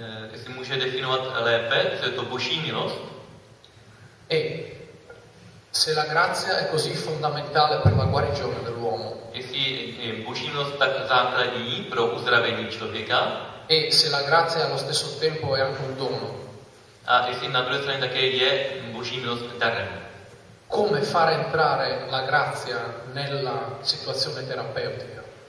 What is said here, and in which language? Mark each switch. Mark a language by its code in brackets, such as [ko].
[cs] Jestli může definovat lépe, co je to Boží milost? [it] E se la grazia è così fondamentale per la guarigione dell'uomo. [cs] Jestli je Boží milost tak základní pro uzdravení člověka. [it] E se la grazia allo stesso tempo è anche un dono. [cs] A jestli na druhé straně také je Boží milost darem. [it] Come far entrare la grazia nella situazione terapeutica?